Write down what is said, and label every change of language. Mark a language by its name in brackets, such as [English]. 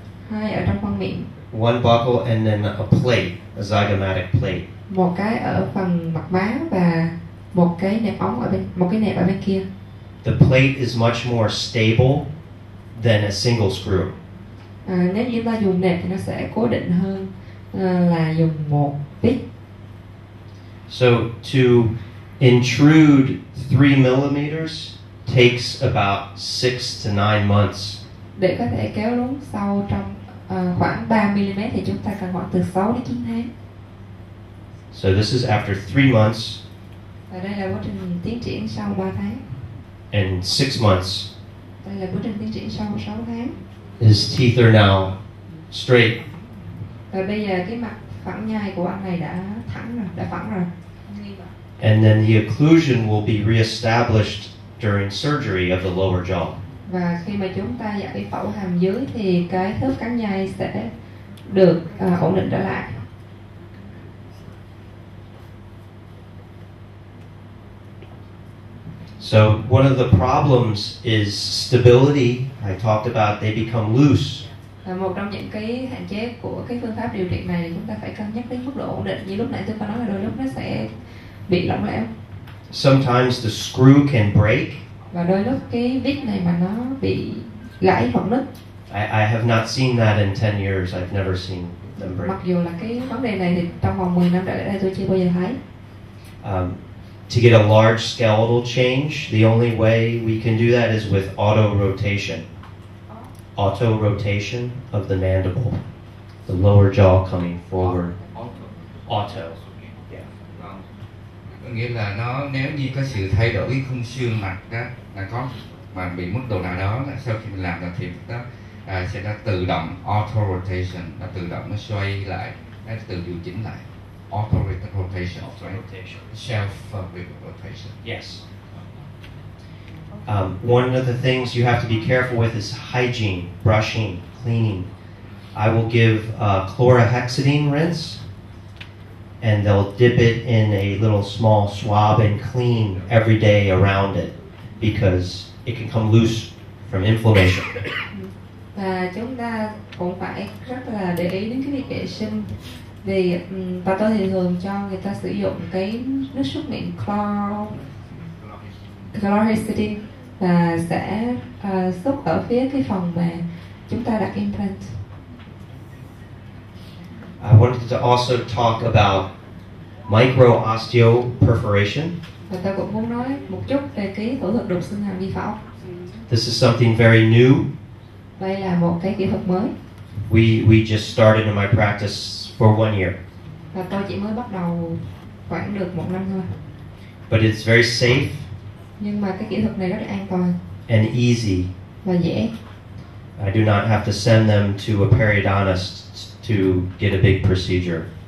[Vietnamese] Hai ở trong khoang miệng. [English] one buccal, and then a plate, a zygomatic plate. [Vietnamese] Một cái ở phần mặt má và một cái nẹp ở bên kia. [English] The plate is much more stable than a single screw. [Vietnamese] Nếu như ta dùng nẹp thì nó sẽ cố định hơn là dùng một vít. [English] So to intrude 3 millimeters takes about 6 to 9 months. [Vietnamese] Để có thể kéo lún sâu trong khoảng 3 mm thì chúng ta cần khoảng từ 6 đến 9 tháng. [English] So this is after 3 months [Vietnamese] Và đây là quá trình tiến triển sau 3 tháng. [English] and 6 months. [Vietnamese] Đây là quá trình tiến triển sau 6 tháng. [English] His teeth are now straight. [Vietnamese] Và bây giờ cái mặt phẳng nhai của anh này đã thẳng rồi, đã phẳng rồi. [English] And then the occlusion will be reestablished during surgery of the lower jaw. [Vietnamese] Và khi mà chúng ta giải phẫu hàm dưới thì cái khớp cắn nhai sẽ được ổn định trở lại. [English] So one of the problems is stability. I talked about they become loose. [Vietnamese] Một trong những cái hạn chế của cái phương pháp điều trị này thì chúng ta phải cân nhắc đến mức độ ổn định. Như lúc nãy tôi có nói là đôi lúc nó sẽ bị lỏng lẻo. [English] Sometimes the screw can break. [Vietnamese] Và đôi lúc cái vít này mà nó bị gãy hoặc nứt. [English] I have not seen that in 10 years. I've never seen them break. [Vietnamese] Mặc dù là cái vấn đề này thì trong vòng 10 năm trở lại đây tôi chưa bao giờ thấy. [English] To get a large skeletal change, the only way we can do that is with auto rotation. Auto rotation of the mandible, the lower jaw coming forward. Auto. Yeah. [Vietnamese] Có nghĩa là nó nếu như có sự thay đổi cái khung xương mặt đó là có mà bị mức độ nào đó là sau khi mình làm được thì nó sẽ nó tự động auto rotation, nó tự động nó xoay lại, nó tự điều chỉnh lại. [English] Auto rotation, self rotation. Yes. One of the things you have to be careful with is hygiene, brushing, cleaning. I will give chlorhexidine rinse, and they'll dip it in a little small swab and clean every day around it, because it can come loose from inflammation. [Vietnamese] Và chúng ta cũng phải rất là để ý đến cái việc vệ sinh, vì và tôi thì thường cho người ta sử dụng cái nước súc miệng chlorhexidine và sẽ xúc ở phía cái phòng mà chúng ta đặt implant. [English] I wanted to also talk about micro osteoperforation. [Vietnamese] Và tôi cũng muốn nói một chút về cái phẫu thuật đục xương hàm vi phẫu. [English] This is something very new. [Vietnamese] Đây là một cái kỹ thuật mới. [English] We just started in my practice for 1 year. [Vietnamese] Và tôi chỉ mới bắt đầu khoảng được 1 năm thôi. [English] But it's very safe [Vietnamese] Nhưng mà cái kỹ thuật này rất là an toàn [English] and easy. [Vietnamese] và dễ. [English] I do not have to send them to a periodontist to get a big procedure.